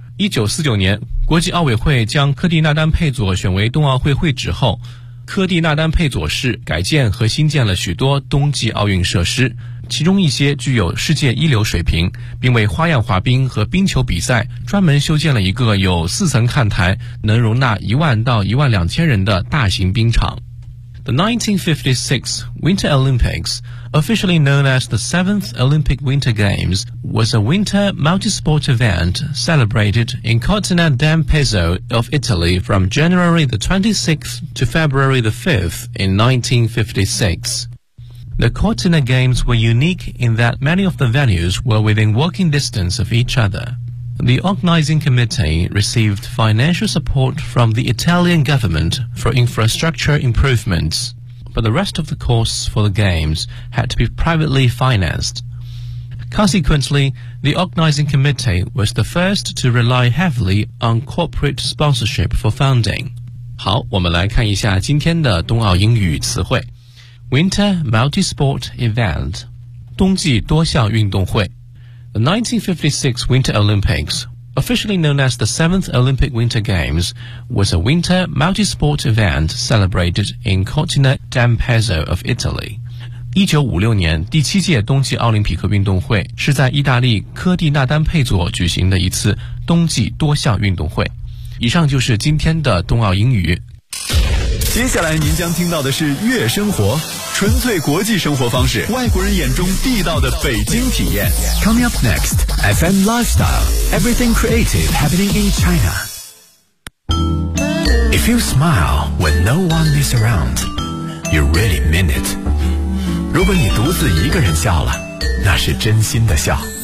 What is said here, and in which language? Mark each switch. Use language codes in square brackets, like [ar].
[zh] 1949年国际奥委会将科蒂纳丹佩佐选为冬奥会会址后，科蒂纳丹佩佐市改建和新建了许多冬季奥运设施，其中一些具有世界一流水平，并为花样滑冰和冰球比赛专门修建了一个有四层看台、能容纳1万到12000人的大型冰场。 [en] The 1956 Winter Olympics, officially known as the 7th Olympic Winter Games, was a winter multi-sport event celebrated in Cortina d'Ampezzo of Italy from January the 26th to February the 5th in 1956. The Cortina Games were unique in that many of the venues were within walking distance of each other. The organizing committee received financial support from the Italian government for infrastructure improvements, but the rest of the costs for the Games had to be privately financed. Consequently, the organizing committee was the first to rely heavily on corporate sponsorship for funding. [zh] 好，我们来看一下今天的冬奥英语词汇。 Winter Multi-Sport Event 冬季多项运动会。 [en] The 1956 Winter Olympics, officially known as the 7th Olympic Winter Games, was a winter multi-sport event celebrated in Cortina d'Ampezzo of Italy. [zh] 1956年第七届冬季奥林匹克运动会是在意大利科蒂纳丹佩佐举行的一次冬季多项运动会。以上就是今天的冬奥英语。接下来您将听到的是悦生活，纯粹国际生活方式，外国人眼中地道的北京体验。 [en] Coming up next, FM Lifestyle, everything creative happening in China. If you smile when no one is around, you really mean it. [zh] 如果你独自一个人笑了，那是真心的笑。